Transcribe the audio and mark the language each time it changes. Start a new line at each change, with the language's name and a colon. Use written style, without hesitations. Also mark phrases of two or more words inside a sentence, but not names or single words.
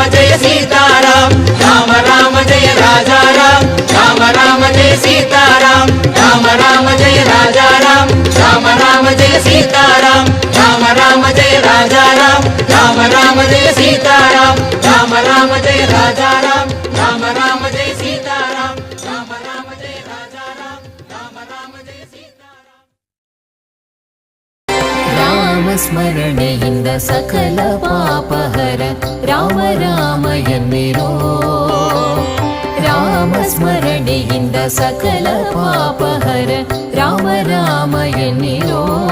Tamil: ஜெய சீதாராம் ராம ராம ஜெய ராஜா ராம் ராம ராம ஜெய சீதாராம் ராம ராம ஜெய ராஜா ராம் ராம ராம ஜெய சீதாராம் ராம ராம ஜெய ராஜா ராம் ராம ராம ஜெய சீதாராம் ராம ராம ஜெய ராஜா ராம் ராம ராம ஜெய சீதாராம் ராம ராம ஜெய ராஜா ராம் ராಮ ರಾಮ ಜಯ ಸೀತಾರಾಮ
Kannada: ರಾಮಸ್ಮರಣೆಯಿಂದ ಸಕಲ ಪಾಪಹರ ರಾಮ ರಾಮ ಎನ್ನಿರೋ ರಾಮಸ್ಮರಣೆಯಿಂದ ಸಕಲ ಪಾಪಹರ ರಾಮ ರಾಮ ಎನ್ನಿರೋ